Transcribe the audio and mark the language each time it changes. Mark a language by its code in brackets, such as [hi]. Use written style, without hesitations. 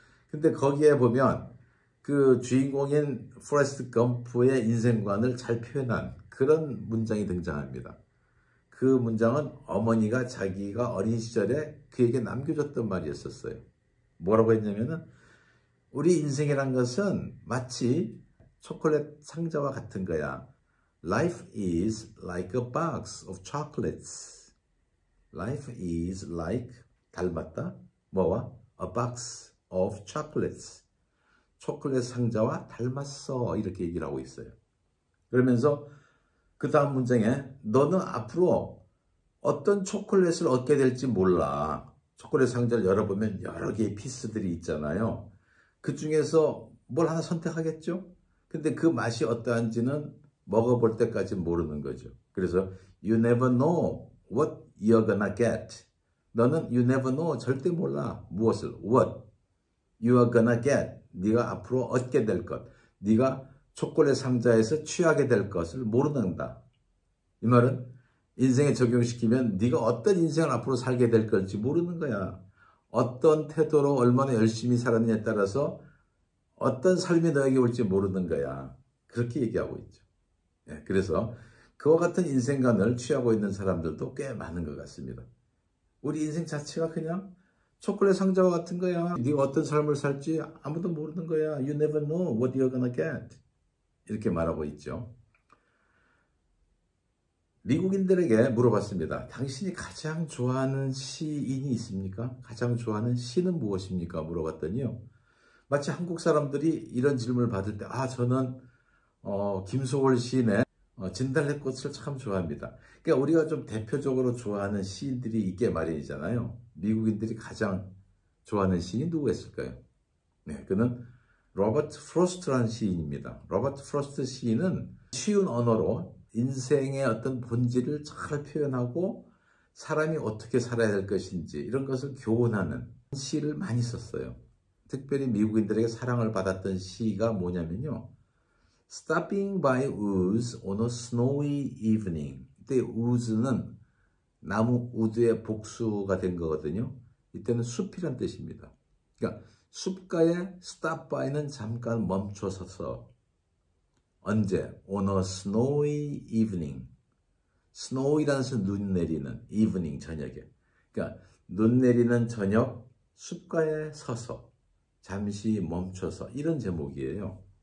[ko] 근데 거기에 보면 그 주인공인 포레스트 검프의 인생관을 잘 표현한 그런 문장이 등장합니다. 그 문장은 어머니가 자기가 어린 시절에 그에게 남겨줬던 말이었었어요. 뭐라고 했냐면은 우리 인생이란 것은 마치 초콜릿 상자와 같은 거야. [en] Life is like a box of chocolates. Life is like [ko] 닮았다. 뭐와? [en] A box of chocolates. [ko] 초콜릿 상자와 닮았어. 이렇게 얘기를 하고 있어요. 그러면서 그 다음 문장에 너는 앞으로 어떤 초콜릿을 얻게 될지 몰라. 초콜릿 상자를 열어보면 여러 개의 피스들이 있잖아요. 그 중에서 뭘 하나 선택하겠죠? 근데 그 맛이 어떠한지는 먹어볼 때까지 모르는 거죠. 그래서 [en] you never know what you're gonna get. [ko] 너는 [en] you never know, [ko] 절대 몰라. 무엇을? [en] What you are gonna get. [ko] 네가 앞으로 얻게 될 것. 네가 초콜릿 상자에서 취하게 될 것을 모른다. 이 말은 인생에 적용시키면 네가 어떤 인생을 앞으로 살게 될 걸지 모르는 거야. 어떤 태도로 얼마나 열심히 살았느냐에 따라서 어떤 삶이 너에게 올지 모르는 거야. 그렇게 얘기하고 있죠. 그래서 그와 같은 인생관을 취하고 있는 사람들도 꽤 많은 것 같습니다. 우리 인생 자체가 그냥 초콜릿 상자와 같은 거야. 네가 어떤 삶을 살지 아무도 모르는 거야. [en] You never know what you're gonna get. [ko] 이렇게 말하고 있죠. 미국인들에게 물어봤습니다. 당신이 가장 좋아하는 시인이 있습니까? 가장 좋아하는 시는 무엇입니까? 물어봤더니요. 마치 한국 사람들이 이런 질문을 받을 때 저는 김소월 시인의 진달래꽃을 참 좋아합니다. 그러니까 우리가 좀 대표적으로 좋아하는 시인들이 있게 마련이잖아요. 미국인들이 가장 좋아하는 시인이 누구였을까요? 네, 그는 로버트 프로스트라는 시인입니다. 로버트 프로스트 시인은 쉬운 언어로 인생의 어떤 본질을 잘 표현하고 사람이 어떻게 살아야 될 것인지 이런 것을 교훈하는 시를 많이 썼어요. 특별히 미국인들에게 사랑을 받았던 시가 뭐냐면요. [en] Stopping by woods on a snowy evening. [ko] 이때 woods는 나무 우드의 복수가 된 거거든요. 이때는 숲이란 뜻입니다. 그러니까 숲가에 stop by는 잠깐 멈춰서서 언제? [en] On a snowy evening. [ko] snow이라는 것은 눈 내리는 evening 저녁에. 그러니까 눈 내리는 저녁 숲가에 서서 잠시 멈춰서 이런 제목이에요.